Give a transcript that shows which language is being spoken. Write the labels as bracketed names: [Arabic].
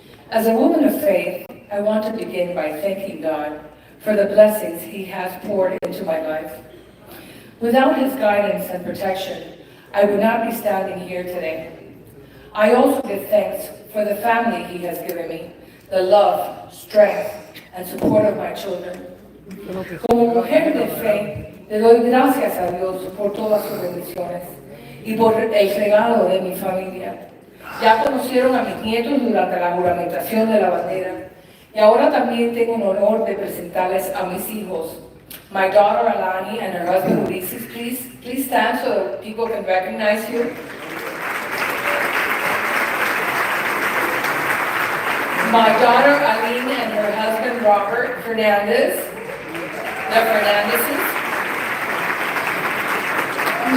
[English] As a woman of faith, I want to begin by thanking God for the blessings He has poured into my life. Without His guidance and protection, I would not be standing here today. I also give thanks for the family He has given me, the love, strength, and support of my children. [Spanish] Como mujer de fe, le doy gracias a Dios por todas sus bendiciones y por el regalo de mi familia. Ya conocieron a mis nietos durante la juramentación de la bandera y ahora también tengo el honor de presentarles a mis hijos [English] My daughter Alani and her husband Ulysses, please stand so people can recognize you. My daughter Aline and her husband Robert Fernandez, the Fernandezes.